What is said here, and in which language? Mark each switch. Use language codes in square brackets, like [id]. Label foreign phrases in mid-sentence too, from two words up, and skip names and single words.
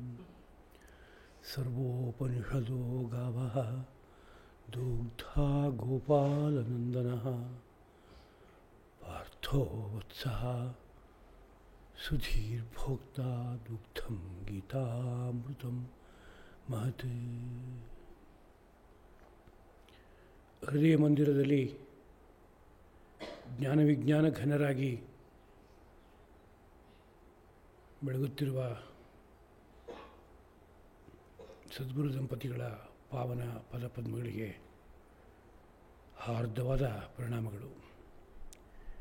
[sa] సర్వోపనిషదో గావః దుగ్ధా గోపాలనందనః పార్థో వత్సః సుధీర్భోక్తా దుగ్ధం గీతామృతం ಮಹತ್. [kn] ಹೃದಯ ಮಂದಿರದಲ್ಲಿ ಜ್ಞಾನ ವಿಜ್ಞಾನ ಘನರಾಗಿ ಬೆಳಗುತ್ತಿರುವ ಸದ್ಗುರು ದಂಪತಿಗಳ ಪಾವನ ಪದಪದ್ಮಗಳಿಗೆ ಹಾರ್ದವಾದ ಪ್ರಣಾಮಗಳು.